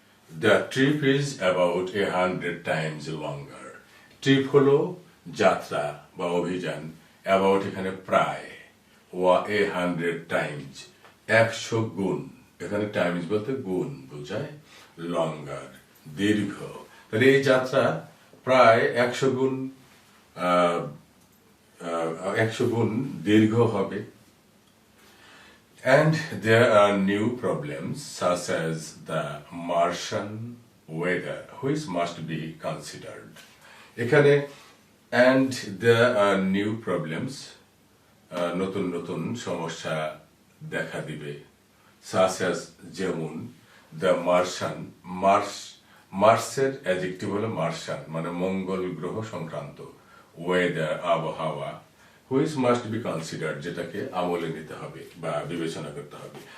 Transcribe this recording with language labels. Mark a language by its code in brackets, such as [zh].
[en] The trip is about 100 times longer. [bn] Trip হলো যাত্রা বা অভিযান, about এখানে প্রায়, 100 times 100 গুণ, এখানে টাইমস বলতে গুণ বোঝায়, লঙ্গার দীর্ঘ, তাহলে এই যাত্রা প্রায় 100 গুণ 100 গুণ দীর্ঘ হবে। [en] And there are new problems such as the Martian weather which must be considered. [bn] এখানে [en] and there are new problems, [bn] নতুন নতুন সমস্যা দেখা দিবে, [en] such as [bn] যেমন [en] the Martian, [bn] মার্সের অ্যাডজেক্টিভ হলো মার্শান মানে মঙ্গল গ্রহ সংক্রান্ত, ওয়েদার আবহাওয়া, [en] which must be considered [bn] যেটাকে আমলে নিতে হবে বা বিবেচনা করতে হবে।